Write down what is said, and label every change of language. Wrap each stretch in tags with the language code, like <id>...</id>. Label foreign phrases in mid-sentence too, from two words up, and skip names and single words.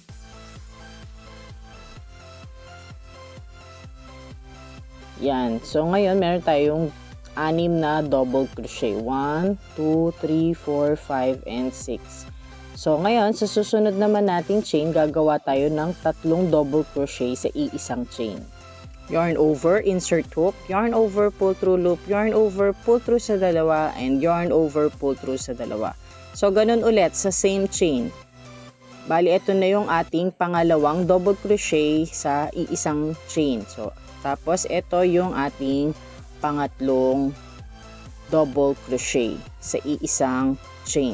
<tl>Yan. So, ngayon, meron tayong 6 na</tl> <en>double crochet. 1, 2, 3, 4, 5, and 6.</en> <tl>So, ngayon, sa susunod naman nating chain, gagawa tayo ng 3</tl> <en>double crochet</en> <tl>sa iisang chain.</tl> <en>Yarn over, insert hook, yarn over, pull through loop, yarn over, pull through</en> <tl>sa dalawa,</tl> <en>and yarn over, pull through</en> <tl>sa dalawa. So, ganun ulit sa</tl> <en>same chain.</en> <tl>Bali, ito na yung ating pangalawang</tl> <en>double crochet</en> <tl>sa iisang chain. So, tapos, ito yung ating pangatlong</tl> <en>double crochet</en> <tl>sa iisang chain.</tl>